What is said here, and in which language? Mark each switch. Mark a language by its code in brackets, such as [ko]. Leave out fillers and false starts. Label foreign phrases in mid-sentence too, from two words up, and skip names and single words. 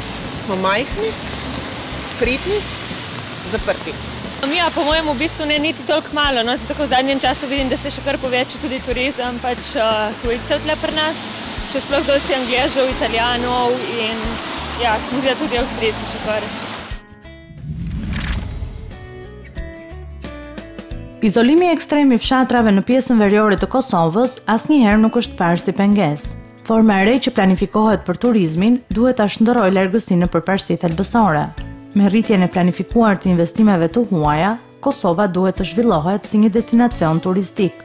[sl] Smo majhni, pridni, zaprti. Ja, po mojem v bistvu ne niti toliko malo, no, zato v zadnjem času vidim, da se še kar poveča tudi turizem, pač tujcev tle pri nas, še sploh dosti Angležev, Italijanov in ja, se mi zdi, da tudi Avstrijci še kar. [sq] Izolimi ekstrem i fshatrave në pjesën veriore të Kosovës asnjëherë nuk është parë si pengesë. Forma e re që planifikohet për turizmin duhet ta shndërrojë largësinë nëpër parësi thelbësore. Me rritjen e planifikuar të investimeve të huaja, Kosova duhet të zhvillohet si një destinacion turistik.